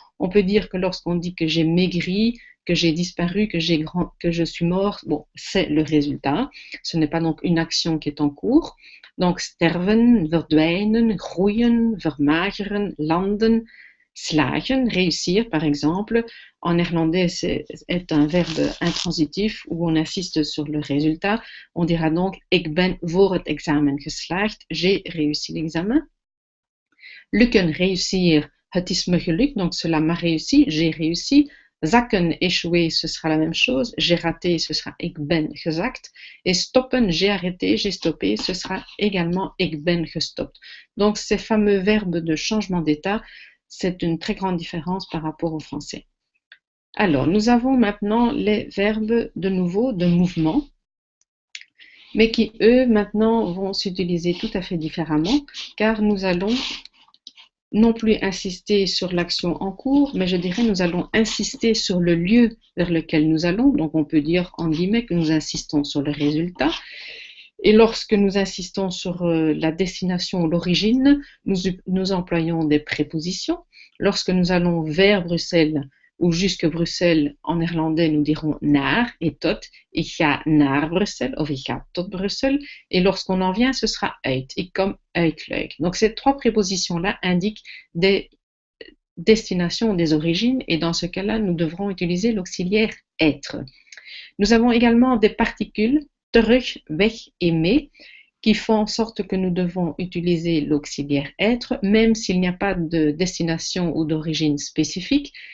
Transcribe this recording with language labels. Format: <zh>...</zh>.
<fr>On peut dire que lorsqu'on dit que j'ai maigri, que j'ai disparu, que je suis mort, bon, c'est le résultat. Ce n'est pas donc une action qui est en cours. Donc,</fr> <nl>sterven, verdwijnen, groeien, vermageren, landen, slagen,</nl> <fr>réussir par exemple. En néerlandais, c'est un verbe intransitif où on insiste sur le résultat. On dira donc</fr> <nl>ik ben voor het examen geslaagd,</nl> <fr>j'ai réussi l'examen. Lukken, réussir,</fr> <nl>het is me gelukt,</nl> <fr>donc cela m'a réussi, j'ai réussi. Zakken, échouer, ce sera la même chose. J'ai raté, ce sera</fr> <nl>ik ben gezakt.</nl> <fr>Et stoppen, j'ai arrêté, j'ai stoppé, ce sera également</fr> <nl>ik ben gestopt.</nl> <fr>Donc ces fameux verbes de changement d'état, c'est une très grande différence par rapport au français. Alors, nous avons maintenant les verbes de nouveau de mouvement, mais qui, eux, maintenant vont s'utiliser tout à fait différemment, car nous allons non plus insister sur l'action en cours, mais je dirais nous allons insister sur le lieu vers lequel nous allons. Donc, on peut dire, en guillemets, que nous insistons sur le résultat. Et lorsque nous insistons sur la destination ou l'origine, nous employons des prépositions. Lorsque nous allons vers Bruxelles ou jusque Bruxelles, en néerlandais, nous dirons naar et tot.</fr> <nl>Ik ga naar Bruxelles of ik ga tot Bruxelles.</nl> <fr>Et lorsqu'on en vient, ce sera uit.</fr> <nl>Ik kom uit Luik.</nl> <fr>Donc ces trois prépositions-là indiquent des destinations, des origines. Et dans ce cas-là, nous devrons utiliser l'auxiliaire être. Nous avons également des particules terug, weg et mee, qui font en sorte que nous devons utiliser l'auxiliaire être, même s'il n'y a pas de destination ou d'origine spécifique.</fr>